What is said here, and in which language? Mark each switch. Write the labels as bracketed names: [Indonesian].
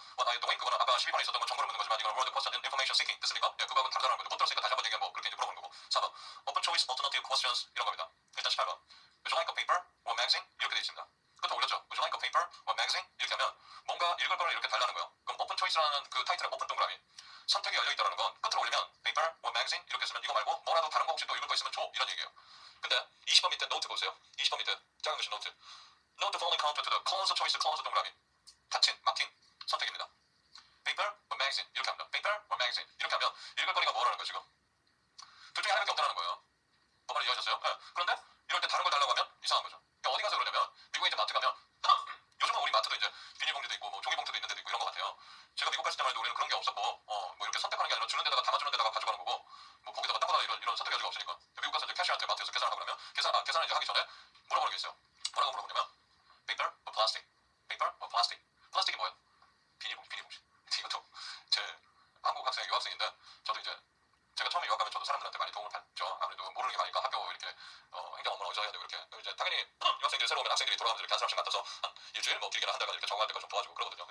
[Korean] 아까 동의 그거는 아까 12번에 있었던 건 정보를 묻는 거지만 이건 [English] word question information seeking [Korean] 됐습니까? 예, 그거하고는 다르다는 거죠. 못 들었으니까 다시 한번 얘기해 뭐 그렇게 이제 물어보는 거고. 4번 [English] open choice alternative questions [Korean] 이런 겁니다. 일단 18번 [English] would you like a paper or magazine [Korean] 이렇게 돼 있습니다. 그것도 올렸죠. [English] would you like a paper or magazine [Korean] 이렇게 하면 뭔가 읽을 거를 이렇게 달라는 거예요. 그럼 open choice라는 그 타이틀의 open 동그라미 선택이 열려 있다는 건 끝으로 올리면 [English] paper or magazine [Korean] 이렇게 쓰면 이거 말고 뭐라도 다른 거 혹시 또 읽을 거 있으면 줘 이런 얘기예요. 근데 20번 밑에 노트 보세요. 20번 밑에 작은 글씨 노트. [English] Note the following counter to the close choice close [Korean] 동그라미. 닫힌 막힌 선택입니다. [English] paper or magazine [Korean] 이렇게 합니다. [English] paper or magazine [Korean] 이렇게 하면 읽을 거리가 뭐라는 거예요 지금. 둘 중에 하나밖에 없다는 거예요. 뭐 말을 이해하셨어요? 네. 그런데 이럴 때 다른 걸 달라고 하면 이상한 거죠. 그러니까 어디 가서 그러냐면 미국에 이제 마트 가면 요즘은 우리 마트도 이제 비닐봉지도 있고 뭐 종이봉투도 있는 데도 있고 이런 것 같아요. 제가 미국 갔을 때만 해도 우리는 그런 게 없었고 뭐 이렇게 선택하는 게 아니라 주는 데다가 담아주는 데다가 가져가는 거고 뭐 거기다가 따거나 이런 선택 여지가 없으니까 미국 가서 이제 캐시한테 마트에서 계산을 하고 그러면 계산을 이제 하기 전에 물어보는 게 있어요. 뭐라고 물어보냐면 [English] paper or plastic? paper or plastic? [Korean] 플라스틱이 뭐예요? 비닐봉지. 이것도 제 한국 학생 유학생인데 저도 이제 제가 처음에 유학 가면 저도 사람들한테 많이 도움을 받죠. 아무래도 모르는 게 많으니까 학교 이렇게 행정 업무를 어디서 해야 되고 이렇게 이제 당연히 유학생들이 새로 오면 학생들이 돌아가면서 이렇게 한 사람씩 맡아서 한 일주일 뭐 길게는 한 달간 이렇게 적응할 때까지 좀 도와주고 그러거든요.